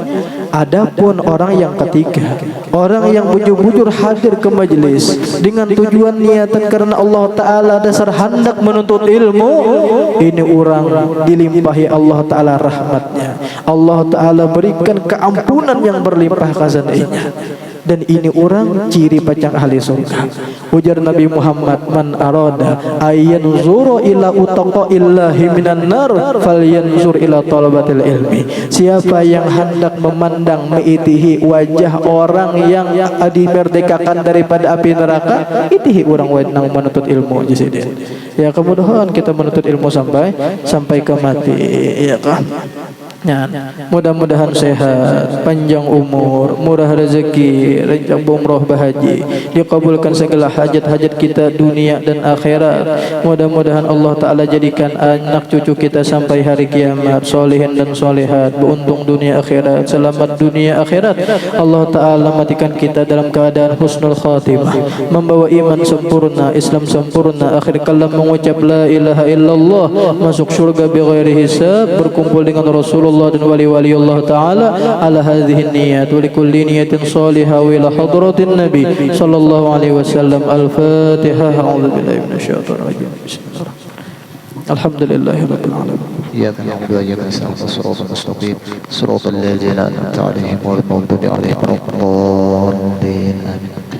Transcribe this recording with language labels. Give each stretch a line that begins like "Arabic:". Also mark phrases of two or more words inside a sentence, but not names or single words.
Indonesian: Adapun orang yang ketiga, orang yang bujur-bujur hadir ke majelis dengan tujuan niatan karena Allah Ta'ala dasar hendak menuntut ilmu, ini orang dilimpahi Allah Ta'ala rahmatnya. Allah Ta'ala berikan keampunan yang berlimpah khazanahnya.
Banjar: Dan ini orang ciri pacang ahli surga.
Arabic: Ujar Nabi Muhammad, من أراد أن ينظر إلى عتقاء الله من النار فلينظر إلى طلبة العلم.
Indonesian: Siapa yang hendak memandang meitihi wajah orang yang dimerdekakan daripada api neraka, itihi orang yang menuntut ilmu. Jadi ya, kemudahan kita menuntut ilmu sampai ke mati, ya kan. Ya, mudah-mudahan sehat, panjang umur, murah rezeki, rencana umroh bahaji, dikabulkan segala hajat-hajat kita dunia dan akhirat. Mudah-mudahan Allah Ta'ala jadikan anak cucu kita sampai hari kiamat solehin dan solehat, beruntung dunia akhirat, selamat dunia akhirat. Allah Ta'ala matikan kita dalam keadaan
Arabic: حسن الخاتمة,
Indonesian: membawa iman sempurna, Islam sempurna, akhir kalam mengucap
Arabic: لا إله إلا الله,
Indonesian: masuk surga
Arabic: بغير حساب,
Indonesian: berkumpul dengan Rasulullah dan wali-wali Allah Ta'ala
Arabic: على هذه النية ولكل نية صالحة وإلى حضرة النبي صلى الله عليه وسلم. Al-Fatihah. أعوذ بالله من الشيطان الرجيم. الحمد لله رب العالمين. إياك نعبد وإياك نستعين الصراط المستقيم صراط الذين أنعمت عليهم غير المغضوب عليهم ولا الضالين آمين.